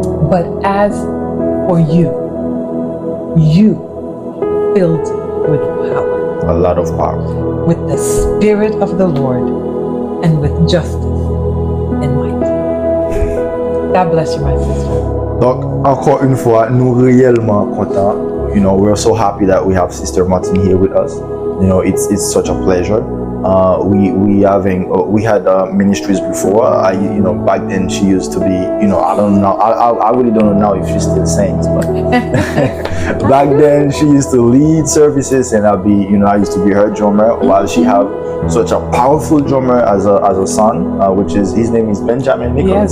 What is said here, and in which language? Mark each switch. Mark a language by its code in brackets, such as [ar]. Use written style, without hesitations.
[en] But as for you filled with power. A lot of power. With the Spirit of the Lord and with justice and might. God bless you, my sister. [fr] Donc, encore une fois, nous réellement contents. [en] You know, we're so happy that we have Sister Martine here with us. You know, it's such a pleasure. We had ministries before. Back then she used to be, I don't know. I really don't know if she still sings, but back then she used to lead services, and I used to be her drummer while she have such a powerful drummer as a son, his name is Benjamin Nicolas.